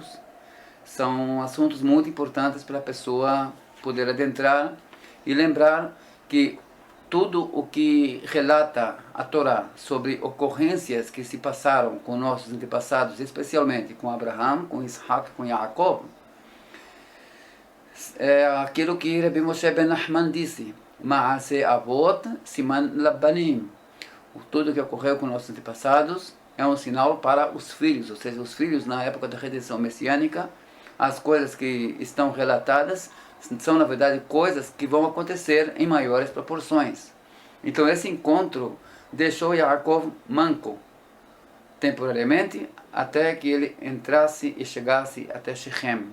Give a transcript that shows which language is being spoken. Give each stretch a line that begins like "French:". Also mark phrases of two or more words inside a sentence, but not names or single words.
Portuguese: São assuntos muito importantes para a pessoa poder adentrar e lembrar que tudo o que relata a Torá sobre ocorrências que se passaram com nossos antepassados, especialmente com Abraham, com Isaac, com Jacob, é aquilo que Rabbi Moshe Ben Nachman disse,
Hebrew: מעשה אבות סימן לבנים.
Portuguese: Tudo que ocorreu com nossos antepassados é um sinal para os filhos, ou seja, os filhos na época da redenção messiânica, as coisas que estão relatadas são na verdade coisas que vão acontecer em maiores proporções. Então esse encontro deixou Jacob manco, temporariamente, até que ele entrasse e chegasse até Shechem.